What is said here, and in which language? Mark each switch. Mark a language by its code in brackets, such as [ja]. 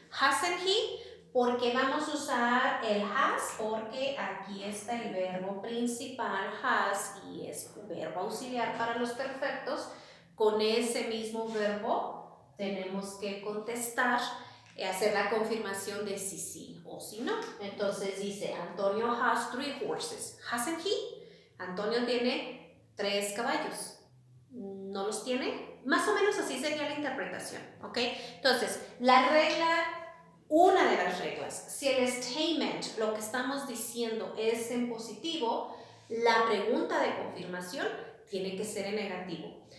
[en] Hasn't he, [es] porque vamos a usar el has, porque aquí está el verbo principal has y es un verbo auxiliar para los perfectos. Con ese mismo verbo tenemos que contestar, hacer la confirmación de si sí o si no. Entonces dice, [en] Antonio has 3 horses. Hasn't he? [es] Antonio tiene 3 caballos. ¿No los tiene? Más o menos así sería la interpretación, ¿ok? Entonces, la regla, una de las reglas, si el statement, lo que estamos diciendo es en positivo, la pregunta de confirmación tiene que ser en negativo.